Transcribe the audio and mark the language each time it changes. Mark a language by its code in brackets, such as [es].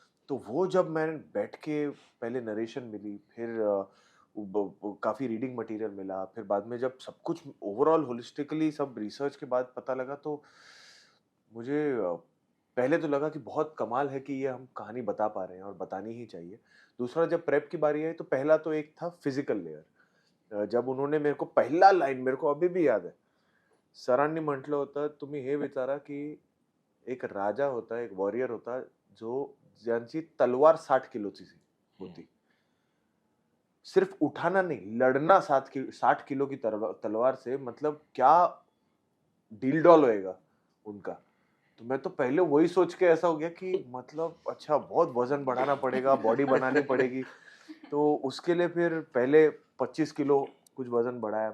[hi] तो वो जब मैंने बैठ के पहले नरेशन मिली, फिर काफ़ी रीडिंग मटेरियल मिला, फिर बाद में जब सब कुछ ओवरऑल होलिस्टिकली सब रिसर्च के बाद पता लगा, तो मुझे पहले तो लगा कि बहुत कमाल है कि ये हम कहानी बता पा रहे हैं और बतानी ही चाहिए। दूसरा, जब प्रेप की बारी आई तो पहला तो एक था फिजिकल लेयर। जब उन्होंने मेरे को पहिला लाइन मेरे को अभी भी याद है. [mr] सरांनी म्हटलं होतं, तुम्ही हे विचारा की एक राजा होता, एक वॉरियर होता, जो ज्यांची तलवार 60 किलोची होती. [hi] सिर्फ उठाना नहीं, लड़ना 60 किलो की तलवार से, मतलब क्या डील डॉल होएगा उनका. तो मैं तो पहले वही सोच के ऐसा हो गया कि मतलब अच्छा बहुत वजन बढ़ाना पड़ेगा, बॉडी बनानी पड़ेगी. तो उसके लिए फिर पहले 25 किलो कुछ वजन बढ़ाया.